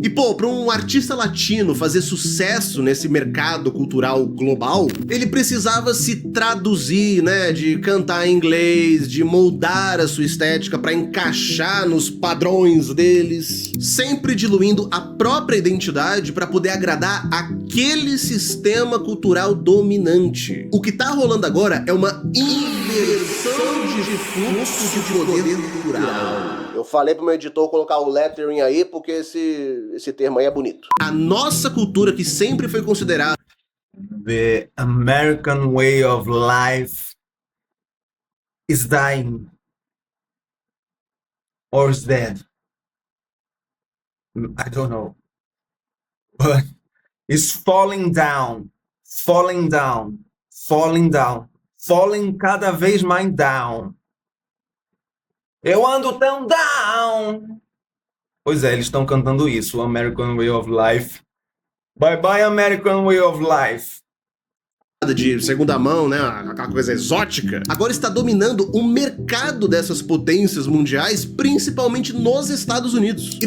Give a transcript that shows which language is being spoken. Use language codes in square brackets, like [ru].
[pt] E pô, pra um artista latino fazer sucesso nesse mercado cultural global, ele precisava se traduzir, né, de cantar em inglês, de moldar a sua estética pra encaixar nos padrões deles, sempre diluindo a própria identidade pra poder agradar aquele sistema cultural dominante. O que tá rolando agora é uma inversão de fluxo de poder cultural. Eu falei pro meu editor colocar o lettering aí, porque esse termo aí é bonito. A nossa cultura, que sempre foi considerada [en] The American way of life is dying or is dead. I don't know. But it's falling down, falling down, falling down, falling cada vez mais down. [pt] Eu ando tão down. Pois é, eles estão cantando isso, American Way of Life. [en] Bye bye American Way of Life. [pt] De segunda mão, né, aquela coisa exótica, agora está dominando o mercado dessas potências mundiais, principalmente nos Estados Unidos.